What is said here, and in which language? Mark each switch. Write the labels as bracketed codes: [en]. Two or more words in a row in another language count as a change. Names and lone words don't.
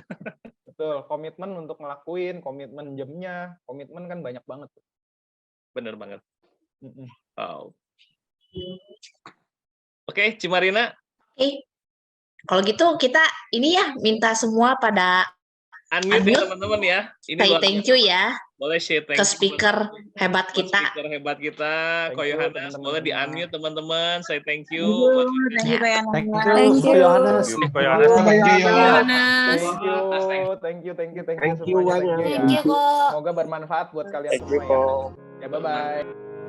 [id] Betul, komitmen untuk ngelakuin, komitmen jamnya, komitmen kan banyak banget. Bener banget. Wow. Oke, Cimarina. Oke. Kalau gitu kita ini ya minta semua pada unmute ya teman-teman ya. Ini [en] say thank you [id] ya. Boleh [en] say thank you [id] ke speaker hebat kita. Speaker hebat kita, Ko Yohanes. Boleh di-unmute teman-teman. [en] Say thank you. Thank you, Thank you, Yohanes. Thank you Thank you [id] semuanya. banyak. Semoga bermanfaat buat kalian semua ya. Ya bye-bye.